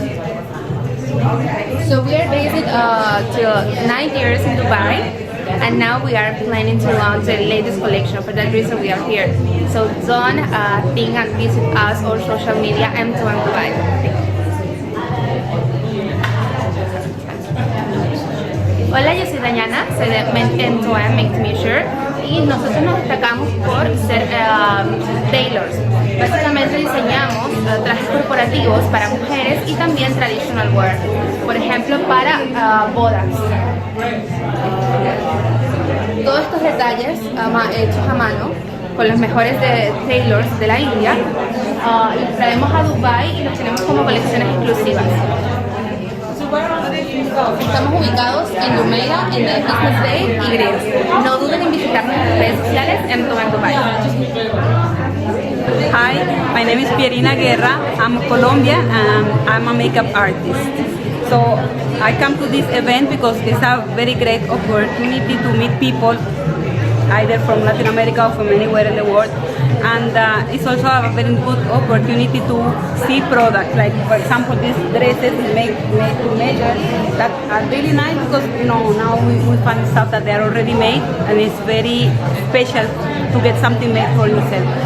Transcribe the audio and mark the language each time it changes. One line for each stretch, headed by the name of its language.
English: It's made in So we are based till 9 years in Dubai. And now we are planning to launch the latest collection. For that reason we are here. So don't think and visit us or social media M2M Dubai.
Spanish: Hola, yo soy Dayana, soy de M2M Make to Measure, y nosotros nos destacamos por ser tailors. Básicamente diseñamos trajes corporativos para mujeres y también
English: traditional wear,
Spanish: por ejemplo para bodas. Todos estos detalles hechos a mano con los mejores tailors de la India los traemos a Dubai y los tenemos como colecciones exclusivas. Estamos ubicados en Jumeirah, en el Business Day y Greece. No duden en visitar nuestras redes sociales en Dubai.
English: Hi, my name is Pierina Guerra. I'm Colombian and I'm a makeup artist. So I come to this event because it's a very great opportunity to meet people either from Latin America or from anywhere in the world, and it's also a very good opportunity to see products, like for example these dresses made to measure that are really nice because now we find stuff that they are already made, and it's very special to get something made for yourself.